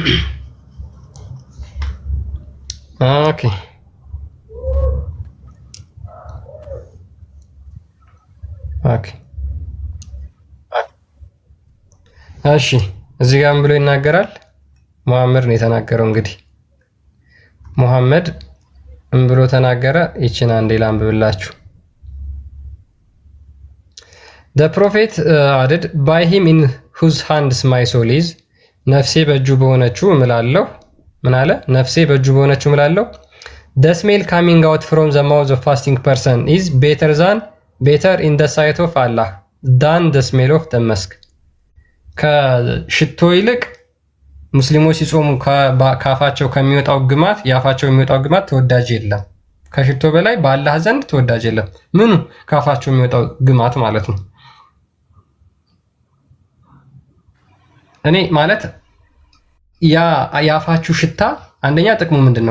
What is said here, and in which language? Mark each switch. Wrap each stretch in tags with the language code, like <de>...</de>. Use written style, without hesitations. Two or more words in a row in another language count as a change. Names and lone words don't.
<am>ኦኬ። እሺ እዚህ ጋር ምን ብሎ ይናገራል? ሙሐመድ ነው የተናገረው። እንግዲህ ሙሐመድ ምን ብሎ ተናገረ? ይችን አንዴ ላንብብላችሁ።</am> <en>The prophet added, by him in whose hands my soul is,</en> <am>ነፍሴ በእጁ በሆነችው እምላለሁ። ምን አለ? ነፍሴ በእጁ በሆነችው እምላለሁ።</am> <en>The smell coming out from the mouth of fasting person is better in the sight of Allah than the smell of the musk.</en> <am>ከሽቶ ይልቅ ሙስሊሞች ሲጾሙ ከአፋቸው ከሚወጣው ግማት የአፋቸው የሚወጣው ግማት ተወዳጅ የለም። ከሽቶ በላይ በአላህ ዘንድ ተወዳጅ የለም። ምኑ? ከአፋቸው የሚወጣው ግማት ማለት ነው። እኔ ማለት ያ የአፋችሁ ሽታ አንደኛ ጥቅሙ ምንድነው?</am>